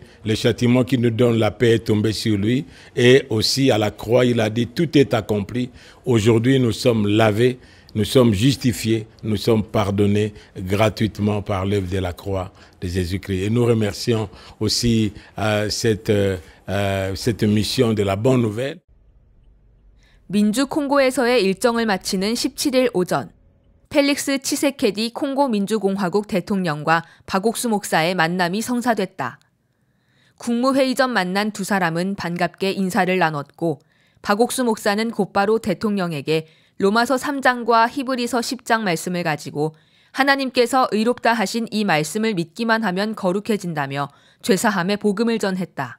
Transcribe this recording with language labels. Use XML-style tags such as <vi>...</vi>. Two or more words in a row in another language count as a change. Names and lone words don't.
<fr>Le châtiment qui nous donne la paix est tombé sur lui. Et aussi à la croix, il a dit tout est accompli. Aujourd'hui, nous sommes lavés. Nous sommes justifiés, nous sommes pardonnés gratuitement par l'œuvre de la croix de Jésus-Christ. Et nous remercions aussi cette mission de la bonne nouvelle.</fr> <ko>민주 콩고에서의 일정을 마치는 17일 오전, 펠릭스 치세케디 콩고 민주공화국 대통령과 박옥수 목사의 만남이 성사됐다. 국무회의 전 만난 두 사람은 반갑게 인사를 나눴고 박옥수 목사는 곧바로 대통령에게 로마서 3장과 히브리서 10장 말씀을 가지고 하나님께서 의롭다 하신 이 말씀을 믿기만 하면 거룩해진다며 죄사함의 복음을 전했다.</ko>